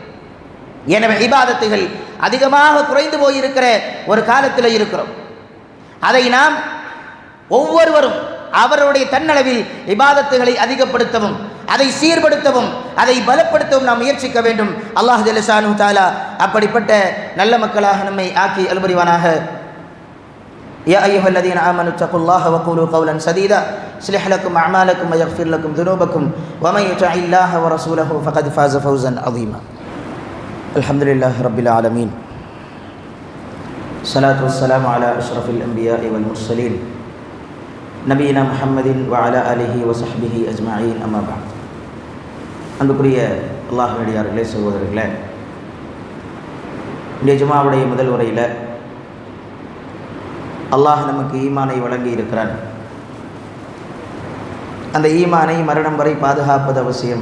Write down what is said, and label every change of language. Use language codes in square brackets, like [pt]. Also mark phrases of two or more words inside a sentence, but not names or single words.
[ta] எனவே இபாதத்துகள் அதிகமாக குறைந்து போயிருக்கிற ஒரு காலத்தில் இருக்கிறோம். அதை நாம் ஒவ்வொருவரும் அவருடைய தன்னளவில் இபாதத்துகளை அதிகப்படுத்தவும், அதை சீர்படுத்தவும், அதை பலப்படுத்தவும் நாம் முயற்சிக்க வேண்டும். [ar] الله جل شانه تعالى [ta] அப்படிப்பட்ட நல்ல மக்களாக நம்மை ஆக்கி அல்புரிவானாக. [ar] يا أيها الذين آمنوا اتقوا الله وقولوا قولا سديدا يصلح لكم أعمالكم ويغفر لكم ذنوبكم ومن يطع الله ورسوله فقد فاز فوزا عظيما. الحمد لله رب العالمين، الصلاة والسلام على أشرف الأنبياء والمرسلين نبينا محمد وعلى آله وصحبه أجمعين. أما بعد. [ta] அன்புக்குரிய அல்லாஹ்வினுடைய சகோதரர்களே, இந்த ஜுமாவுடைய முதல் உரையில் அல்லாஹ் நமக்கு ஈமானை வழங்கி இருக்கிறான். அந்த ஈமானை மரணம் வரை பாதுகாப்பது அவசியம்.